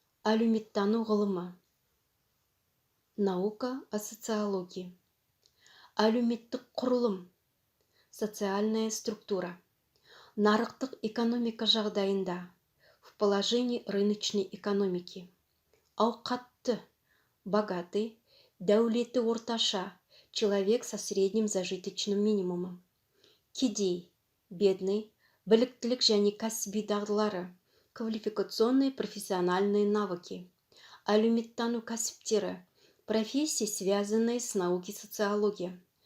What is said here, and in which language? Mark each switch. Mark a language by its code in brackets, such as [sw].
[kk] Әлеуметтану ғылымы. [ru] Наука о социологии. [kk] Әлеуметтік құрылым. [ru] Социальная структура. [kk] Нарықтық экономика жағдайында. [ru] В положении рыночной экономики. [kk] Ауқатты. [ru] Богатый. [kk] Дәулеті орташа. [ru] Человек со средним зажиточным минимумом. [kk] Кедей. [ru] Бедный. [kk] Біліктілік және кәсіби дағдылары. [ru] Квалификационные профессиональные навыки. [kk] Әлеуметтану кәсіптері. [ru] Профессии, связанные с наукой социология.